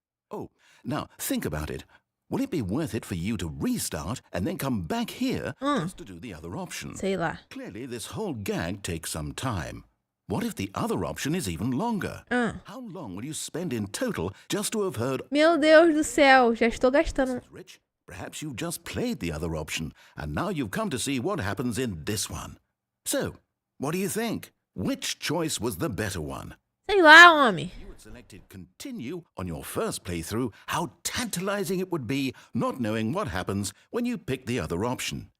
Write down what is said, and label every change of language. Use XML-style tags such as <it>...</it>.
<en>Oh, now think about it. Will it be worth it for you to restart and then come back here just to do the other option?</en> <pt>Sei lá.</pt> <en>Clearly, this whole gag takes some time. What if the other option is even longer? How long will you spend in total just to have heard...</en> <pt>Meu Deus do céu, já estou gastando.</pt> <en>Rich, perhaps you've just played the other option, and now you've come to see what happens in this one. So, what do you think? Which choice was the better one?</en> <pt>Sei lá, homem.</pt> <en>You had selected continue on your first playthrough. How tantalizing it would be not knowing what happens when you pick the other option.</en>